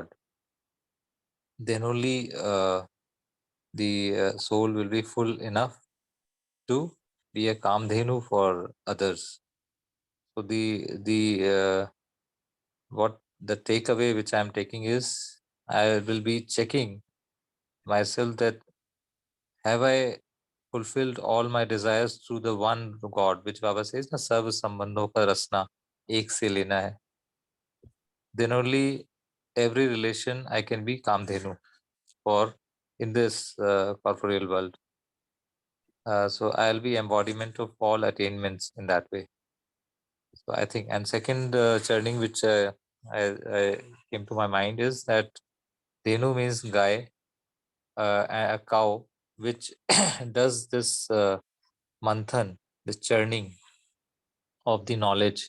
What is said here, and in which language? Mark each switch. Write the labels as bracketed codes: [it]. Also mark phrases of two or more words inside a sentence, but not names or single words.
[en] Then only the soul will be full enough to be a Kamdhenu for others. So what the takeaway which I'm taking is I will be checking myself that have I fulfilled all my desires through the one God, which Baba says, [hi] न सर्व सम्बन्धों का रसना एक से लेना है. [en] Then only every relation I can be Kamdhenu for in this corporeal world. So I'll be embodiment of all attainments in that way. So I think, and second churning which I came to my mind is that Dhenu means guy, a cow, which does this manthan, this churning of the knowledge.